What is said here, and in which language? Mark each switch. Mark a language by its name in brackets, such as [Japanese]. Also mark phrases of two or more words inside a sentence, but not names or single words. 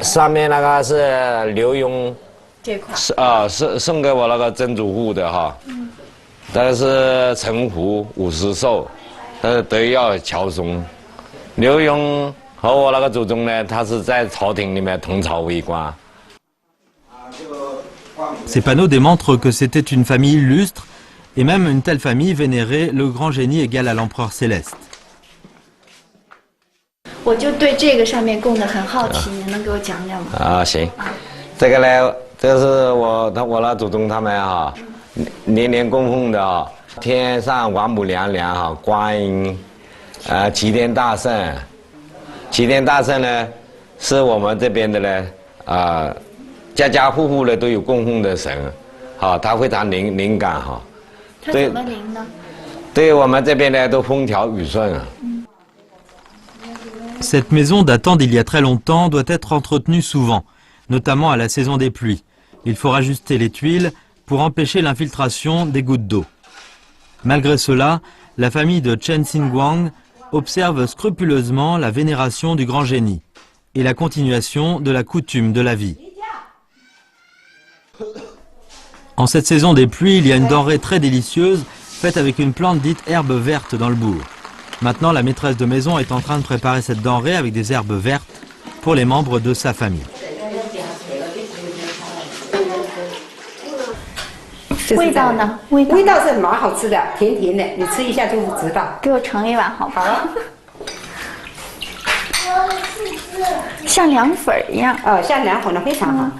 [Chinese] 上面那个是刘墉，这块是送给我那个曾祖父的哈。这个是陈胡50寿。德耀乔松，刘墉和我那个祖宗呢，他是在朝廷里面同朝为官。 [French] Ces panneaux démontrent que c'était une famille illustre, et même une telle famille vénérait le grand génie égal à l'empereur céleste. [Chinese] 我就对这个上面供的很好奇，您能给我讲讲吗？行，这个呢，这是我那祖宗他们哈，年年供奉的啊。天上王母娘娘哈，观音，齐天大圣，齐天大圣呢， 是我们这边的呢，家家户户的都有供奉的神，好，它非常灵感哈。它怎么灵呢？对我们这边呢都风调雨顺啊。 [French] Cette maison datant d'il y a très longtemps doit être entretenue souvent, notamment à la saison des pluies. Il faut rajuster les tuiles pour empêcher l'infiltration des gouttes d'eau. Malgré cela, la famille de Chen Xinguang observe scrupuleusement la vénération du grand génie et la continuation de la coutume de la vie. En cette saison des pluies, il y a une denrée très délicieuse faite avec une plante dite herbe verte dans le bourg. Maintenant, la maîtresse de maison est en train de préparer cette denrée avec des herbes vertes pour les membres de sa famille. [Chinese] 味道呢？味道是蛮好吃的，甜甜的，你吃一下就知道。给我盛一碗好不好？好，像凉粉一样。像凉粉的非常好。